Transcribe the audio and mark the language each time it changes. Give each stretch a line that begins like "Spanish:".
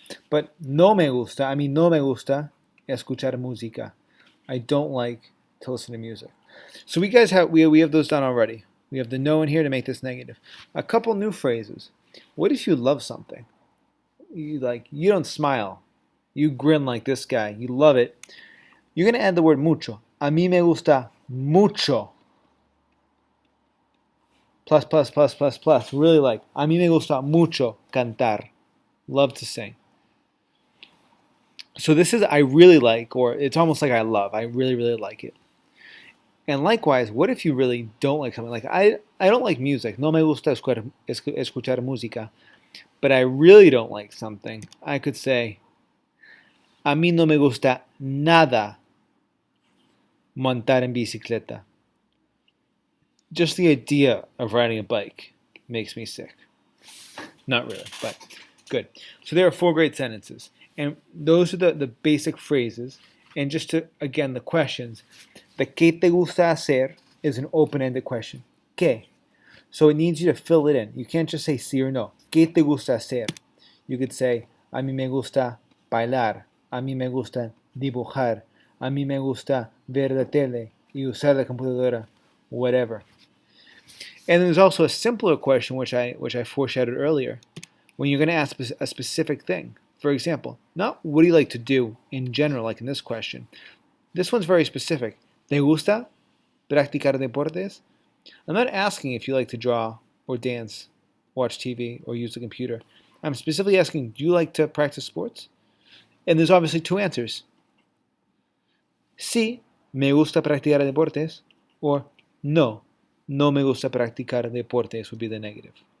Spanish: But no me gusta, a mí no me gusta escuchar música.
English: I don't like to listen to music. So we have those done already. We have the no in here to make this negative. A couple new phrases. What if you love something? You don't smile. You grin like this guy. You love it. You're going to add the word mucho.
Spanish: A mí me gusta mucho.
English: Plus, plus, plus, plus, plus. Really like.
Spanish: A mí me gusta mucho cantar.
English: Love to sing. So this is I really like, or it's almost like I love. I really, really like it. And likewise, what if you really don't like something? Like I don't like music.
Spanish: No me gusta escuchar música.
English: But I really don't like something. I could say,
Spanish: a mí no me gusta nada montar en bicicleta.
English: Just the idea of riding a bike makes me sick. Not really, but good. So there are 4 great sentences. And those are the basic phrases. And just to, again, the questions. The
Spanish: ¿qué te gusta hacer?
English: Is an open-ended question. ¿Qué? So it needs you to fill it in. You can't just say sí or no.
Spanish: ¿Qué te gusta hacer?
English: You could say,
Spanish: a mí me gusta bailar. A mí me gusta dibujar. A mí me gusta ver la tele y usar la computadora.
English: Whatever. And there's also a simpler question, which I foreshadowed earlier, when you're going to ask a specific thing. For example, not what do you like to do in general, like in this question. This one's very specific.
Spanish: ¿Te gusta practicar deportes?
English: I'm not asking if you like to draw or dance, watch TV, or use the computer. I'm specifically asking, do you like to practice sports? And there's obviously 2 answers.
Spanish: Sí, me gusta practicar deportes, or no, no me gusta practicar deportes
English: would be the negative.